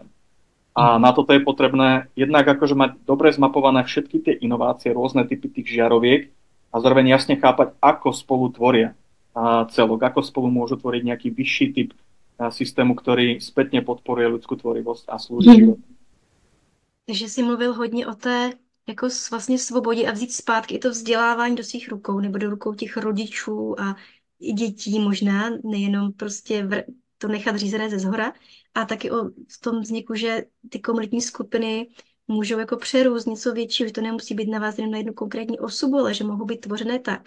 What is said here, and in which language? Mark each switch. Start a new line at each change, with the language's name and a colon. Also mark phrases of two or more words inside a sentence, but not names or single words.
Slovak: A na toto je potrebné jednak akože mať dobre zmapované všetky tie inovácie, rôzne typy tých žiaroviek a zároveň jasne chápať, ako spolu tvoria celok, ako spolu môžu tvoriť nejaký vyšší typ systému, ktorý spätne podporuje ľudskú tvorivosť a slúži životu.
Czech: Takže jsi mluvil hodně o té jako vlastně svobodě a vzít zpátky i to vzdělávání do svých rukou nebo do rukou těch rodičů a i dětí možná, nejenom prostě to nechat řízené ze zhora, a taky v tom vzniku, že ty komunitní skupiny můžou jako přerůst něco většího, že to nemusí být navázané na jednu konkrétní osobu, ale že mohou být tvořené tak.